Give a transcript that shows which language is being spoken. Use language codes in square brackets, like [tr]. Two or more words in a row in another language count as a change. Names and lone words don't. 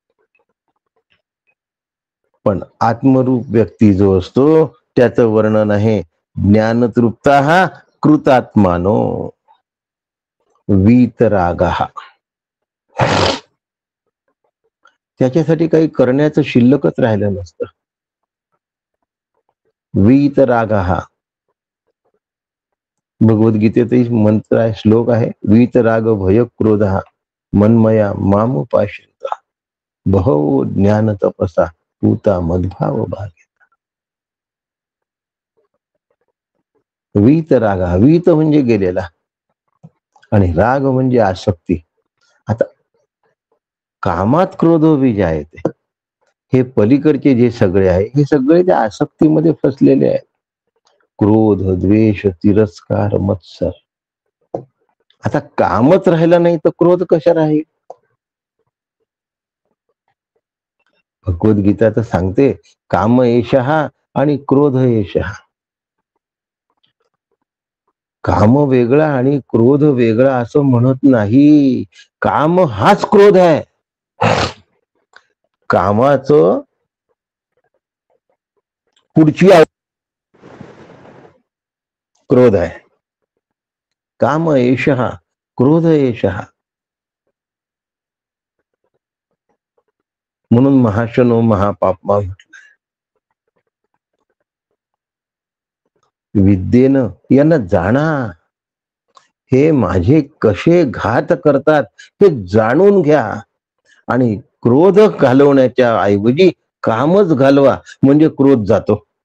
[mr] पण आत्मरूप व्यक्ती जो असतो त्याचं वर्णन आहे, [sa] ज्ञानतृप्ताः कृतात्मानो वीतरागः. [mr] त्याच्यासाठी काही करण्याचं शिल्लकच राहिलं नसतं. वीतरागः भगवद्गीतेतही मंत्र आहे, श्लोक आहे, [sa] वीतराग भय क्रोधः मन्मया मामुपाश्रिता बहवो ज्ञान तपसा पूता मद्भाव भाग्यता. [mr] वीतराग, वीत म्हणजे गेलेला आणि राग म्हणजे आसक्ती. [sa] आता कामात क्रोधो विजायते, [mr] हे पलीकडचे जे सगळे आहे हे सगळे त्या आसक्तीमध्ये फसलेले आहेत. क्रोध, द्वेष, तिरस्कार, मत्सर. आता कामच राहिला नाही तर क्रोध कशा राहील? भगवद्गीता तर सांगते [sa] काम एषः [mr] आणि [sa] क्रोध एषः. [mr] काम वेगळा आणि क्रोध वेगळा असं म्हणत नाही. काम हाच क्रोध आहे. कामाचं पुढची क्रोध आहे. [sa] काम एषः क्रोध एषः. [mr] म्हणून [sa] महाशनो महापापमा [mr] म्हटलं. विद्येनं यांना जाणा, हे माझे कसे घात करतात हे जाणून घ्या आणि क्रोध घालवण्याच्या ऐवजी कामच घालवा म्हणजे क्रोध जातो.